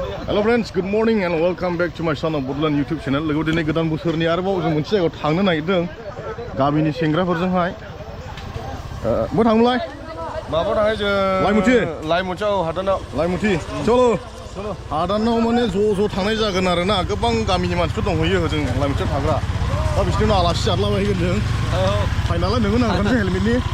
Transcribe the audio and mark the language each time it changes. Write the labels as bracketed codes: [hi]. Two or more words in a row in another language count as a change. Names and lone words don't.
[en] Hello friends, good morning and welcome back to my son of Bodland YouTube channel. [brx] लोगो दिनै गोदान बोसोरनि आरोबाव जों मोनसे जायगायाव थांनो नागिरदों गामिनि सेंग्राफोरजोंहाय बहा थांनोलाय माबा थाङो जों लाइमुथियाव हादानाव लाइमुथि चलो हादानाव माने ज' थांनाय जागोन आरो ना गोबां गामिनि मानसिफोर दंहैयो जों लाइमुथियाव थाग्रा दा बिसोरनो आलासि जादलाबायगोन जों फाइनालाय नोंनो नांगोन हेलमेटनि